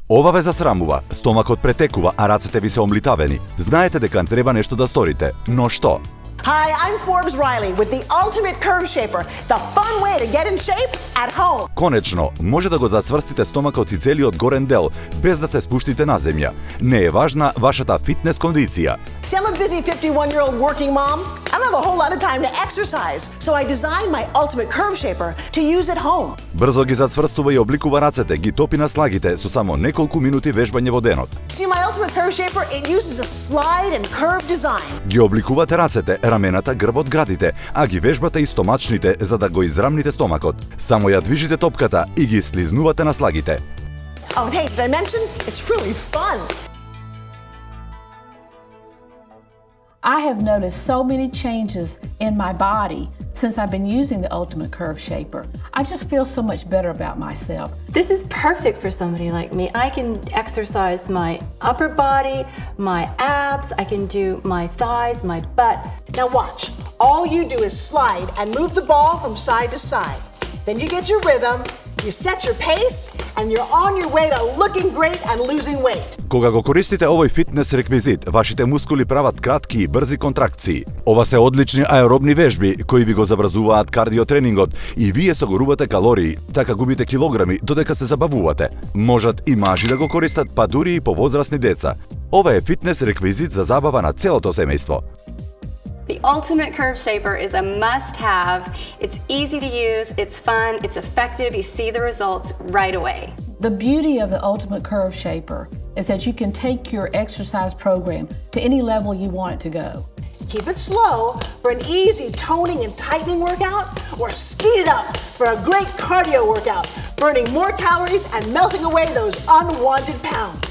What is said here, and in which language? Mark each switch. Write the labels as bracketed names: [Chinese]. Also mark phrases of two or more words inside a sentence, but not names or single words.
[Macedonian] Ова ве засрамува, стомакот претекува, а рацете ви се омлитавени. Знаете дека треба нешто да сторите, но што? [English] Hi, I'm Forbes Riley with the Ultimate Curve Shaper, the fun way to get in shape at home. [Macedonian] Конечно, може да го зацврстите стомакот и целиот горен дел, без да се спуштите на земја. Не е важна вашата фитнес кондиција. [English] See, I'm a busy 51-year-old working mom. I don't have a whole lot of time to exercise, so I designed my Ultimate Curve Shaper to use at home. [Macedonian] Брзо ги зацврстува и обликува рацете, ги топи на слагите со само неколку минути вежбање во денот. [English] See, my Ultimate Curve Shaper, it uses a slide and curve design. [Macedonian] Ги обликувате рацете, рамената, грбот, градите, а ги вежбате и стомачните за да го израмните стомакот. Само ја движите топката и ги слизнувате на слагите. [English] Oh, and hey, did I mention? It's really fun. I have noticed so many changes in my body since I've been using the Ultimate Curve Shaper. I just feel so much better about myself. This is perfect for somebody like me. I can exercise my upper body, my abs, I can do my thighs, my butt. Now watch. All you do is slide and move the ball from side to side. Then you get your rhythm, you set your pace, and you're on your way to looking great and losing weight. [Macedonian] Кога го користите овој фитнес реквизит, вашите мускули прават кратки и брзи контракции. Ова се одлични аеробни вежби кои ви го забрзуваат кардиотренингот и вие согорувате калории, така губите килограми додека се забавувате. Можат и мажи да го користат, па дури и повозрасни деца. Ова е фитнес реквизит за забава на целото семејство. [English] The Ultimate Curve Shaper is a must-have. It's easy to use, it's fun, it's effective, you see the results right away. The beauty of the Ultimate Curve Shaper is that you can take your exercise program to any level you want it to go. Keep it slow for an easy toning and tightening workout, or speed it up for a great cardio workout, burning more calories and melting away those unwanted pounds.